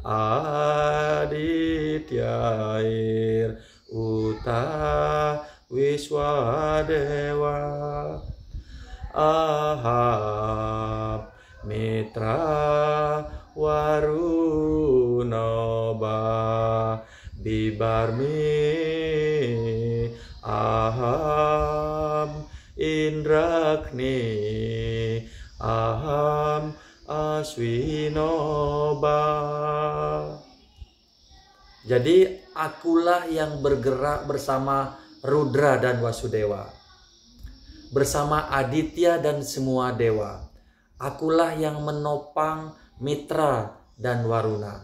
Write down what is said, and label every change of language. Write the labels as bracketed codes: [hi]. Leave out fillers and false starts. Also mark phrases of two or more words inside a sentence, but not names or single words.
[sa] आदित्यैर् उत विश्वदेवैः अहं मित्रावरुणोभा बिभर्मि अहम् इन्द्राग्नी अहम् अश्विनोभा. [id] Jadi akulah yang bergerak bersama Rudra dan Wasudewa, bersama Aditya dan semua dewa. Akulah yang menopang Mitra dan Waruna.